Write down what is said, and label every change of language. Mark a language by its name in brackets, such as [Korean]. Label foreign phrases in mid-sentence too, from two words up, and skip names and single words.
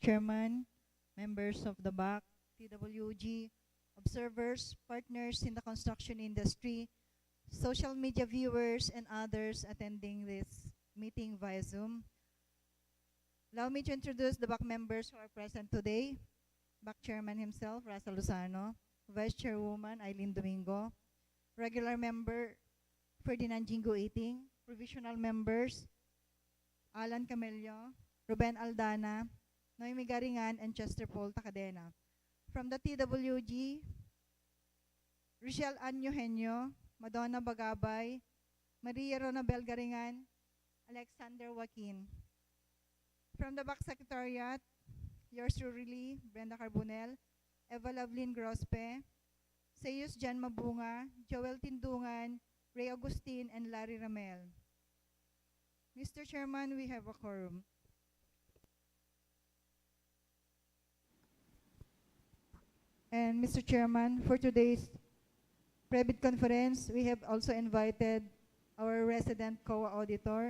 [English] Chairman, members of the BAC, TWG, observers, partners in the construction industry, social media viewers, and others attending this meeting via Zoom. Allow me to introduce the BAC members who are present today. BAC Chairman himself, Rasa Lozano, Vice Chairwoman, Eileen Domingo, regular member, Ferdinand Jingo Iting, provisional members, Alan Camello, Ruben Aldana, Noemi Garingan, and Chester Paul Takadena. From the TWG, Rochelle Ann Eugenio, Madonna Bagabay, Maria Ronabel Garingan, Alexander Joaquin. From the BAC Secretariat, yours truly, Brenda Carbonel, Eva Lovelyn Grospe, Seyus Jan Mabunga, Joel Tindungan, Ray Agustin, and Larry Ramel. Mr. Chairman, we have a quorum. And Mr. Chairman, for today's private conference, we have also invited our resident COA auditor.